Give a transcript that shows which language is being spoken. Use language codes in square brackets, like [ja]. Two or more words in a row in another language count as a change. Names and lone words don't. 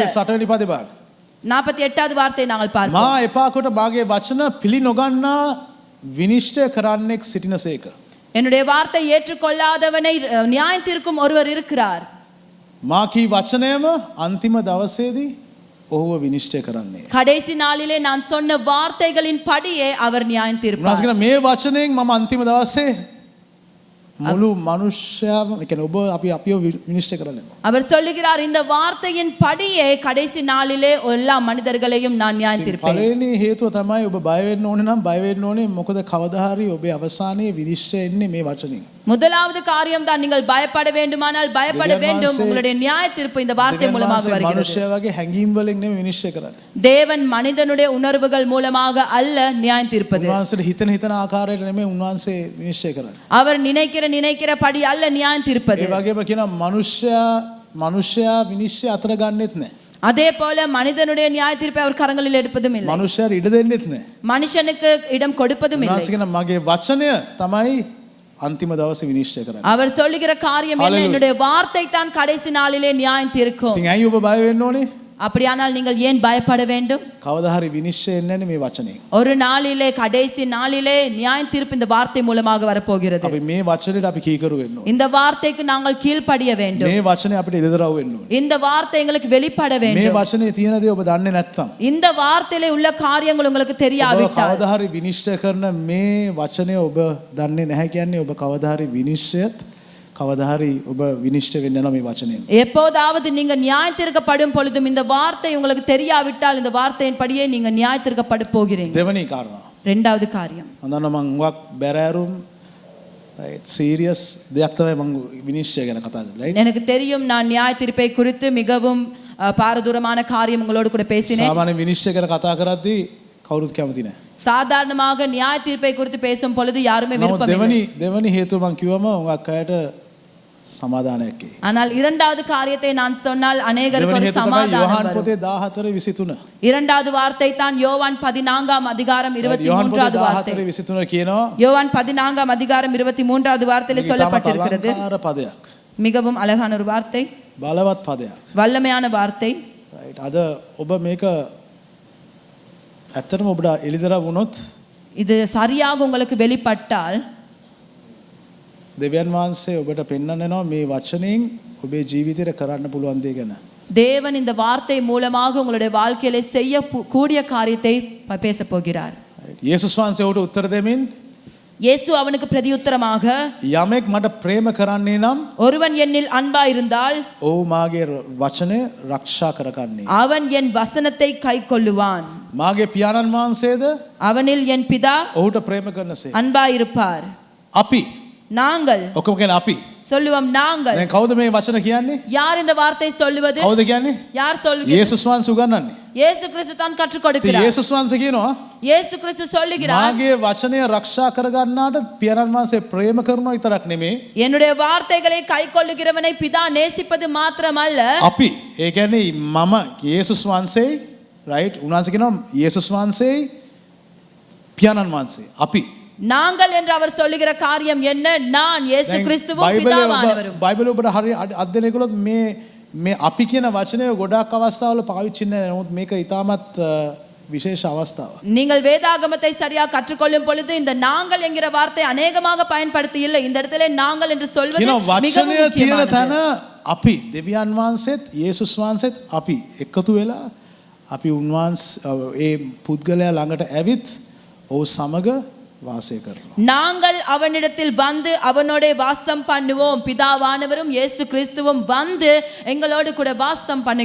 [si] 48 පදේ බලන්න. [ta] 48வது வார்த்தை நாங்கள் [si] මා [ta] பார்க்கிறோம். [si] එපා කොට මාගේ වචන පිළි නොගන්නා විනිශ්චය කරන්නෙක් සිටිනසේක. [ta] என்னுடைய வார்த்தை ஏற்றுக்கொள்ளாதவனை நியாயம் தீர்க்கும் ஒருவர் இருக்கிறார். [si] මා කී වචනයම අන්තිම දවසේදී ඔහුව විනිශ්චය කරන්නේ. [ta] கடைசி நாளிலே நான் சொன்ன வார்த்தைகளின் படியே அவர் நியாயம் தீர்ப்பார். [si] උන්වහන්සේ කියන මේ වචනයෙන් මම අන්තිම දවසේ මුළු මනුෂ්‍යයම කියන්නේ ඔබ අපිව විනිශ්චය කරන්න. [ta] அவர் சொல்லுகிறார், இந்த வார்த்தையின் படியே கடைசி நாளிலே எல்லா மனிதர்களையும் நான் நியாயம் தீர்ப்பேன். [si] පළවෙනි හේතුව තමයි ඔබ බය වෙන්න ඕනේ නම් බය වෙන්න ඕනේ මොකද කවදා හරි ඔබේ අවසානයේ විනිශ්චය එන්නේ මේ වචنين. [ta] முதலாவது காரியம் தான் நீங்கள் பயப்பட வேண்டுமானால் பயப்பட வேண்டும். உங்களுடைய நியாய தீர்ப்பு இந்த வார்த்தை மூலமாக வருகிறது. [si] මනුෂ්‍ය වගේ හැඟීම් වලින් නෙමෙයි විනිශ්චය කරන්නේ. [ta] தேவன் மனிதனுடைய உணர்வுகள் மூலமாக அல்ல நியாயம் தீர்ப்பது. [si] උන්වහන්සේ හිතන ආකාරයට නෙමෙයි උන්වහන්සේ විනිශ්චය කරන්නේ. [ta] அவர் நினைக்கிற படி அல்ல நியாயம் தீர்ப்பது. [si] ඒ වගේම කියනවා මනුෂ්‍යයා විනිශ්චය අතර ගන්නෙත් නැහැ. [ta] அதே போல மனிதனுடைய நியாய தீர்ப்பை அவர் கரங்களில் எடுப்பதும் இல்லை. [si] මනුෂ්‍යයර ඉඩ දෙන්නෙත් නෑ. [ta] மனுஷனுக்கு இடம் கொடுப்பதும் இல்லை. [si] උන්වහන්සේ කියන මගේ වචනය තමයි අන්තිම දවසේ විනිශ්චය කරන්නේ. [ta] அவர் சொல்லுகிற காரியம் என்ன? என்னுடைய வார்த்தை தான் கடைசி நாளிலே நியாயம் தீர்க்கும். [si] ඉතින් ඇයි ඔබ බය වෙන්න ඕනේ? [ta] அப்படியானால் நீங்கள் ஏன் பயப்பட வேண்டும்? [si] කවදා හරි විනිශ්චය එන්නේ නැහැ මේ වචනේ. [ta] ஒரு நாளிலே கடைசி நாளிலே நியாய தீர்ப்பு இந்த வார்த்தை மூலமாக வரப்போகிறது. [si] අපි මේ වචනේට අපි කීකරු වෙන්න ඕනේ. [ta] இந்த வார்த்தைக்கு நாங்கள் கீழ்ப்படிய வேண்டும். [si] මේ වචනේ අපිට ඉදදරව් වෙන්න ඕනේ. [ta] இந்த வார்த்தை எங்களுக்கு வெளிப்பட [si] මේ [ta] வேண்டும். [si] වචනේ තියෙන දේ ඔබ දන්නේ නැත්නම් [ta] இந்த வார்த்தையிலே உள்ள காரியங்கள் உங்களுக்கு [si] ඔබ [ta] தெரியாவிட்டால் [si] කවදා හරි විනිශ්චය කරන මේ වචනේ ඔබ දන්නේ නැහැ කියන්නේ ඔබ කවදා හරි විනිශ්චයත් කවදා හරි ඔබ විනිශ්චය වෙන්න යනවා මේ වචනයෙන්. [ta] எப்போதாவது நீங்க நியாய தீர்க்கப்படும் பொழுதும் இந்த வார்த்தை உங்களுக்கு தெரியாவிட்டால் இந்த வார்த்தையின்படியே நீங்க நியாய தீர்க்கப்பட போகிறீங்க. [si] දෙවනි කාරණා. [ta] இரண்டாவது காரியம். [si] අඳන්න මම හුඟක් බැරෑරුම් [en] right serious [si] දෙයක් තමයි මම විනිශ්චය ගැන කතා කරන්නේ right. [ta] எனக்கு தெரியும் நான் நியாய தீர்ப்பை குறித்து மிகவும் பாரதூரமான காரியம் உங்களோடு கூட பேசினேன். [si] සාමාන්‍ය විනිශ්චය ගැන කතා කරද්දී කවුරුත් කැමති නැහැ. [ta] சாதாரணமாக நியாய தீர்ப்பை குறித்து பேசும் பொழுது யாருமே விருப்பம் இல்லை. [si] දෙවනි හේතුව මම කිව්වම හුඟක් අයට සමාදානයක් එයි. [ta] ஆனால் இரண்டாவது காரியத்தை நான் சொன்னால் අනේකருக்கு ஒரு சமாதானம் யோவான் வரும். [si] පොතේ 14:23. [ta] இரண்டாவது வார்த்தை தான் யோவான் 14ஆம் அதிகாரம் 23வது வார்த்தை. [si] 14:23 කියනවා [ta] யோவான் 14ஆம் அதிகாரம் 23வது வார்த்தையிலே சொல்லப்பட்டிருக்கிறது. [si] අලංකාර පදයක්. [ta] மிகவும் அழகான ஒரு வார்த்தை. [si] බලවත් පදයක්. [ta] வல்லமையான வார்த்தை. [si] right අද ඔබ මේක ඇත්තටම ඔබට එළිදරව් වුණොත් [ta] இது சரியாக உங்களுக்கு வெளிப்பட்டால் [si] දෙවියන් වහන්සේ ඔබට පෙන්වන්න යනවා මේ වචනෙන් ඔබේ ජීවිතේට කරන්න පුළුවන් දේ ගැන. [ta] தேவன் இந்த வார்த்தை மூலமாக உங்களுடைய வாழ்க்கையிலே செய்ய கூடிய காரியத்தை பேச போகிறார். [si] යේසුස් වහන්සේ ඔහුට උත්තර දෙමින් [ta] இயேசு அவனுக்கு பிரதியுத்தரமாக [si] යමෙක් මට ප්‍රේම කරන්නේ නම් [ta] ஒருவன் என்னில் அன்பா இருந்தால் [si] ඔහු මාගේ වචනය රක්ෂා කරගන්නේ. [ta] அவன் என் வசனத்தை கைக்கொள்ளுவான். [si] මාගේ පියාණන් වහන්සේද [ta] அவனில் என் பிதா [si] ඔහුට ප්‍රේම කරනසේ. [ta] அன்பா இருப்பார். [si] අපි [ta] நாங்கள் [si] ඔක්කොම කියන අපි. [ta] சொல்லுவோம் நாங்கள். [si] දැන් කවුද මේ වචන කියන්නේ? [ta] யார் இந்த வார்த்தை சொல்லுவது? [si] කවුද කියන්නේ? [ta] யார் சொல்லுகிறது? [si] යේසුස් වහන්සේ උගන්වන්නේ. [ta] இயேசு கிறிஸ்து தான் கற்றுக் [si] ඉතින් [ta] கொடுக்கிறார். [si] යේසුස් වහන්සේ කියනවා [ta] இயேசு கிறிஸ்து சொல்லுகிறார் [si] මාගේ වචනය රක්ෂා කරගන්නාට පියාණන් වහන්සේ ප්‍රේම කරනවා විතරක් නෙමේ. [ta] என்னுடைய வார்த்தைகளை கைக்கொள்ளுகிறவனை பிதா நேசிப்பது மாத்திரமல்ல [si] අපි ඒ කියන්නේ මම යේසුස් වහන්සේයි right උන්වහන්සේ කියනවා යේසුස් වහන්සේයි පියාණන් වහන්සේ අපි [ta] நாங்கள் என்று அவர் சொல்லுகிற காரியம் என்ன? நான் இயேசு கிறிஸ்துவும் பிதாவானவரும். [si] බයිබලෙ ඔබට හරිය අධ්‍යයනය කළොත් මේ අපි කියන වචනය ගොඩාක් අවස්ථාවල පාවිච්චි නැහැ. නමුත් මේක ඉතාමත් විශේෂ අවස්ථාවක්. [ta] நீங்கள் வேதாகமத்தை சரியாக கற்றுக்கொள்ளும் பொழுது இந்த நாங்கள் என்கிற வார்த்தை அநேகமாக பயன்படுத்தி இல்லை. இந்த இடத்திலே நாங்கள் என்று சொல்வது [si] කියන [ta] மிகவும் [si] වචනය තියෙන [ta] முக்கியமானது. [si] තැන අපි දෙවියන් වහන්සේත් යේසුස් වහන්සේත් අපි එකතු වෙලා අපි උන්වහන්සේ ඒ පුද්ගලයා ළඟට ඇවිත් ඔහු සමග වාසය කරනවා. [ta] நாங்கள் அவனிடத்தில் வந்து அவனோட வாசம் பண்ணுவோம். பிதாவானவரும் இயேசு கிறிஸ்துவும் வந்து எங்களோடு கூட வாசம் பண்ணுகிற